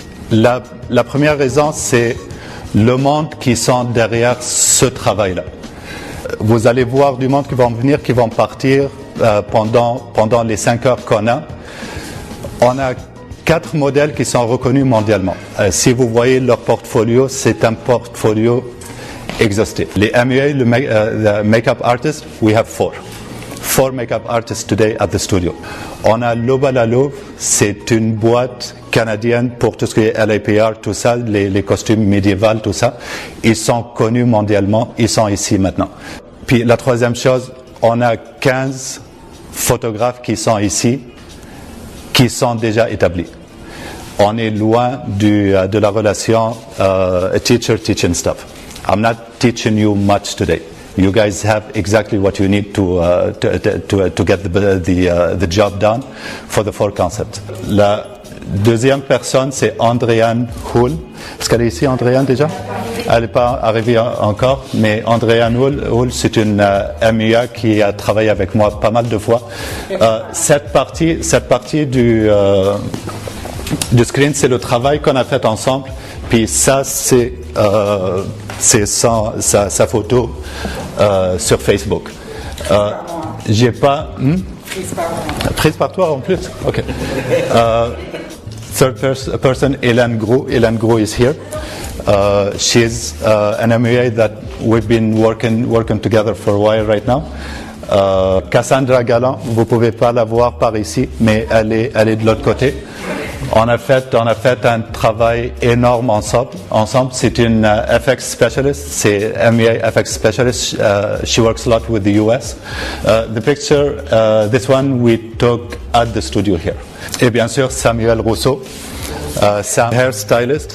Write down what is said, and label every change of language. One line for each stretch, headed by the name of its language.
French: La première raison, c'est le monde qui sont derrière ce travail-là. Vous allez voir du monde qui vont venir, qui vont partir pendant les 5 heures qu'on a. On a 4 modèles qui sont reconnus mondialement. Si vous voyez leur portfolio, c'est un portfolio exhaustif.
English: Les MUA, the makeup artists, we have 4. 4 makeup artists today at the studio.
French: On a Loba La Louve, c'est une boîte canadienne pour tout ce qui est LAPR, tout ça, les costumes médiévaux, tout ça. Ils sont connus mondialement, ils sont ici maintenant. Puis la troisième chose, on a 15 photographes qui sont ici, qui sont déjà établis. On est loin de la relation
English: teaching stuff. I'm not teaching you much today. You guys have exactly what you need to get the job done for the 4 concepts.
French: La deuxième personne, c'est Andréane Hull. Est-ce qu'elle est ici, Andréane, déjà? Elle n'est pas arrivée encore, mais Andréane Hull, c'est une MUA qui a travaillé avec moi pas mal de fois. Cette partie du screen, c'est le travail qu'on a fait ensemble. Puis ça, c'est sa photo sur Facebook. J'ai pas... Prise par toi en plus? Ok.
English: Third person, Hélène Gros. Hélène Gros is here. She's an MUA that we've been working together for a while right now.
French: Cassandra Galland, vous pouvez pas la voir par ici, mais elle est de l'autre côté. On a fait un travail énorme ensemble. C'est une FX specialist, c'est MUA FX specialist.
English: She works a lot with the US. The picture, this one we took at the studio here.
French: Et bien sûr, Samuel Rousseau, Sam hairstylist.